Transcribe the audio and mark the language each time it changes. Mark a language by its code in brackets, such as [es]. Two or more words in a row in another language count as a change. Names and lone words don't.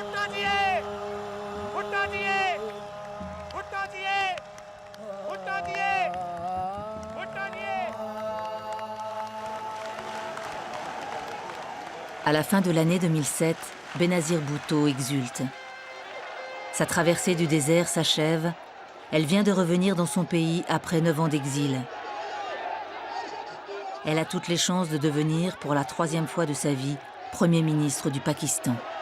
[ur] दिए भुट्टा दिए भुट्टा दिए भुट्टा दिए भुट्टा दिए। [fr] À la fin de l'année 2007, Benazir Bhutto exulte. Sa traversée du désert s'achève. Elle vient de revenir dans son pays après 9 ans d'exil. Elle a toutes les chances de devenir, pour la 3e fois de sa vie, Premier ministre du Pakistan.